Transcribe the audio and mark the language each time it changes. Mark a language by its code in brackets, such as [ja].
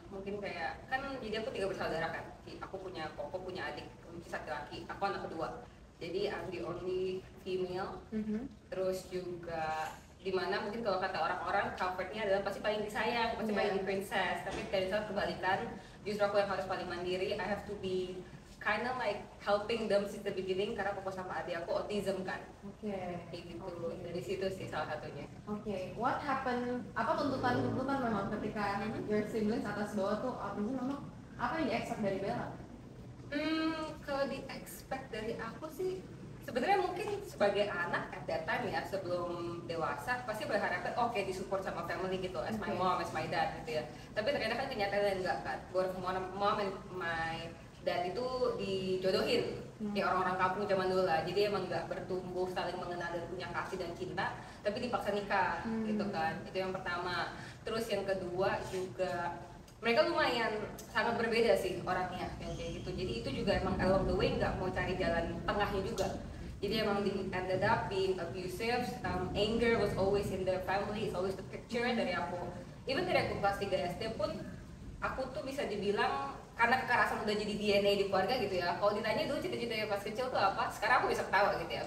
[id] Mungkin kayak kan jadi aku 3 bersaudara kan. Aku punya adik, kunci laki-laki. Aku anak kedua. Jadi [en] I'm the only female. [id] Terus juga dimana mungkin kalau kata orang-orang comfortnya adalah pasti paling disayang, pasti paling di princess. Tapi dari saat kebalikan, justru aku yang harus paling mandiri. [en] I have to be kind of like helping them since the beginning [id] karena papa sama adik aku autism kan. Kayak gitu. Dari situ sih salah satunya. [en] What happened? [id] Apa tuntutan memang ketika [en] your siblings [id] atas bawah tuh autism memang apa yang di-expect dari Bella? Kalau di-expect dari aku sih sebenarnya mungkin sebagai anak [en] at that time [id] ya, sebelum dewasa pasti berharapnya oke disupport sama family gitu, [en] as my mom, as my dad [id] gitu ya. Tapi ternyata kan kenyataannya enggak kan. [en] Both mom and my dad [id] itu dijodohin kayak orang-orang kampung zaman dulu lah. Jadi emang nggak bertumbuh saling mengenal dan punya kasih dan cinta, tapi dipaksa nikah gitu kan. Itu yang pertama. Terus yang kedua juga mereka lumayan sangat berbeda sih orangnya yang kayak gitu. Jadi itu juga emang [en] along the way [id] nggak mau cari jalan tengahnya juga. Jadi emang [en] ended up being abusive, anger was always in their family, it's always the picture [id] dari aku. Even dari aku kelas 3 SD pun aku tuh bisa dibilang karena kekerasan udah jadi DNA di keluarga gitu ya. Kalau ditanya dulu cita-citanya pas kecil tuh apa, sekarang aku bisa ketawa gitu ya.